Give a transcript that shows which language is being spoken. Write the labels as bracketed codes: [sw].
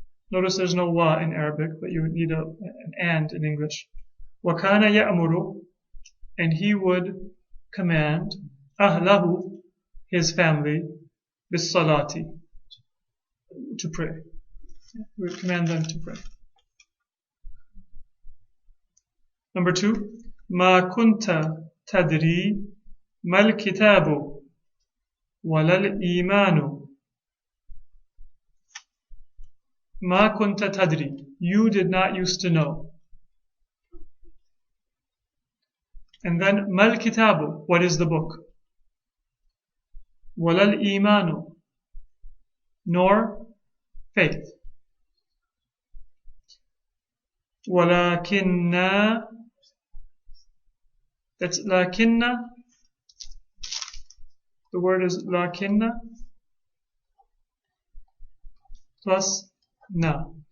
[en] Notice there's no wa in Arabic, but you would need an and in English. [ar] وَكَانَ يَأْمُرُ, [en] and he would command أَهْلَهُ, his family, بِالصَّلَاةِ, to pray. He would command them to pray. Number 2, [ar] مَا كُنْتَ تدري ما الكتاب ولا الإيمان ما كنت تدري. [en] You did not used to know. And then [ar] ما الكتاب, [en] what is the book? [ar] ولا الإيمان, [en] nor faith. ولكننا, that's لكننا, the word is لكننا plus na.